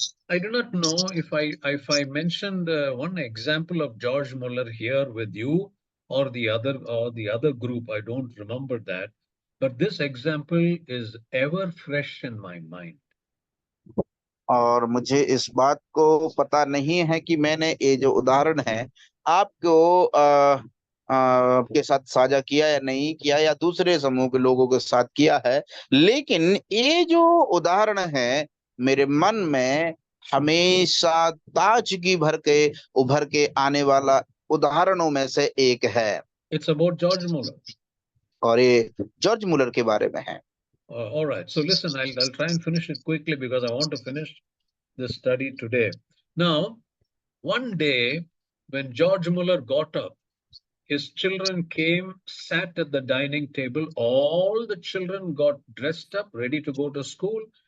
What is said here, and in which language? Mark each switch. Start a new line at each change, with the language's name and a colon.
English: I do not know if I mentioned one example of George Muller here with you or the other group. I don't remember that, but this example is ever fresh in my mind.
Hindi: और मुझे इस बात को पता नहीं है कि मैंने ये जो उदाहरण है आपको के साथ साझा किया या नहीं किया, या दूसरे समूह के लोगों के साथ किया है, लेकिन ये जो उदाहरण है मेरे मन में हमेशा ताजगी भर के उभर के आने वाला उदाहरणों में से एक है,
English: It's about George Muller.
Hindi: और ये जॉर्ज मुलर के बारे में है।
English: All right. So listen, I'll try and finish it quickly because I want to finish this study today. Now, one day when George Muller got up, his children came, sat at the dining table. All the children got dressed up, ready to go to school.